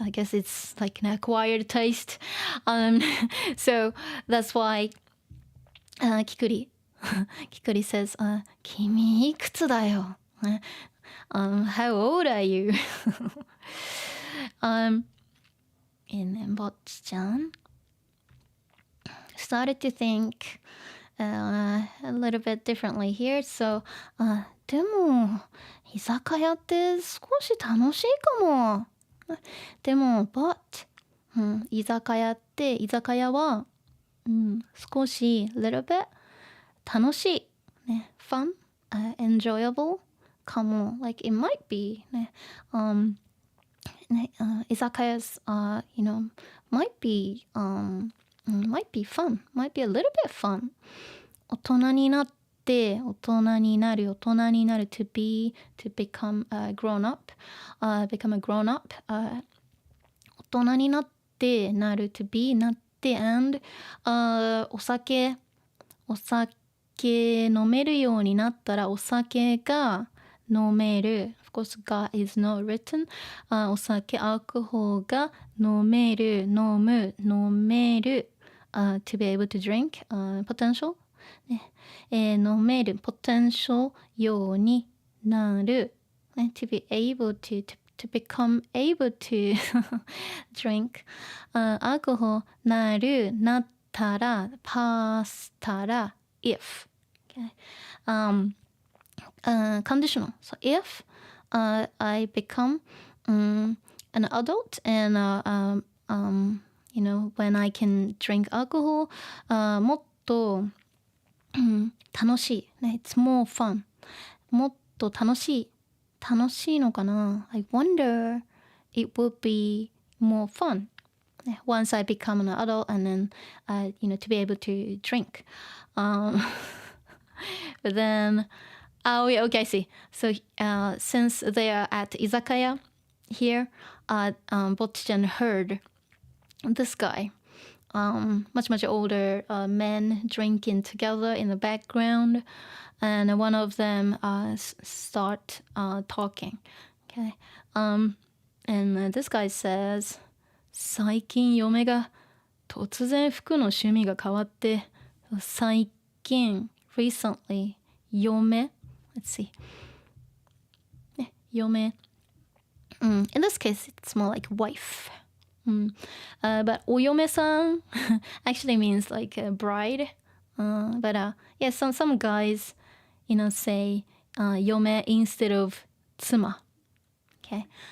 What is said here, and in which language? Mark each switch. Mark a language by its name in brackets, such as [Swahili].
[English] I guess it's like an acquired taste. So that's why Kikuri says, [Japanese] 君いくつだよ? [English] How old are you? And then Bocchi-chan started to think a little bit differently here. [Japanese] So, でも居酒屋って少し楽しいかも。でも [English] but、 [Japanese] 居酒屋は、少し [English] little bit [Japanese] 楽しい、ね、 [English] fun、enjoyable [Japanese] かも。 [English] Like it might be ね、居酒屋 might be fun, might be a little bit fun. [Japanese] 大人になる [English] to become grown up, become a grown up. [Japanese] 大人になって [English] to be [Japanese] なって [English] and [Japanese] お酒飲めるようになったらお酒が飲める [English] of course ga is not written、 [Japanese] お酒アルコールが飲める、 [English] to be able to drink、potential、ね [Japanese] 飲める [English] potential [Japanese] ようになる、 [English] ね、to be able to become able to drink、alcohol [Japanese] なったら [English] past たら if、okay? Conditional. So if I become an adult and when I can drink alcohol, [Japanese] もっと楽しい、 [English] ね、it's more fun. [Japanese] もっと楽しいのかな [English] I wonder it would be more fun once I become an adult and then to be able to drink. But then okay, I see. So since they are at izakaya here, Bocchi-chan heard this guy, much older men drinking together in the background, and one of them start talking. Okay, and this guy says, [Japanese] 最近嫁が突然服の趣味が変わって、最近 [English] recently 嫁 let's see [Japanese] yome. [English] In this case, it's more like wife. But oyome-san actually means like a bride. But yeah, some guys, say yome instead of tsuma. Okay.